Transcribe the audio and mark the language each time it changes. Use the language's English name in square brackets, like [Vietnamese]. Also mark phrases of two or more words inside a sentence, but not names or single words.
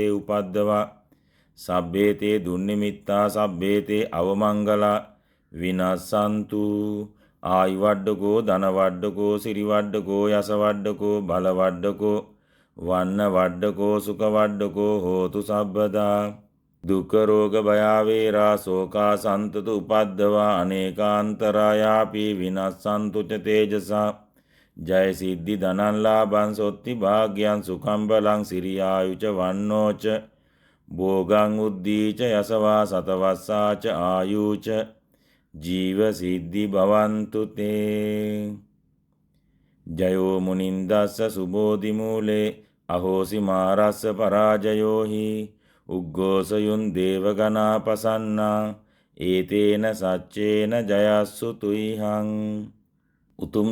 [Pali] උපද්දවා සබ්බේ තේ දුන්නිමිත්තා සබ්බේ තේ අවමංගලා විනස්සන්තු ආයුවඩ්ඩකෝ ධනවඩ්ඩකෝ සිරිවඩ්ඩකෝ යසවඩ්ඩකෝ බලවඩ්ඩකෝ වන්න වඩ්ඩකෝ සුඛවඩ්ඩකෝ හෝතු සබ්බදා දුක්ඛ රෝග භය වේරා ශෝකා සන්තත උපද්දවා අනේකාන්තරායාපි විනස්සන්තු ච තේජසා ජය සිද්ධි ධනං ලාභං සොත්ති භාග්‍යං සුඛං බලං සිරියායුච වන්නෝච භෝගං උද්දීච යසවා සතවස්සාච ආයුච ජීව සිද්ධි භවන්තු තේ ජයෝ මුනින්දස්ස සුබෝධි මූලේ අහෝසි මාරස්ස පරාජයෝහි උග්ගෝසයුන් දේවගනා පසන්නා ඒතේන සච්චේන ජයස්සු තුයිහං උතුම්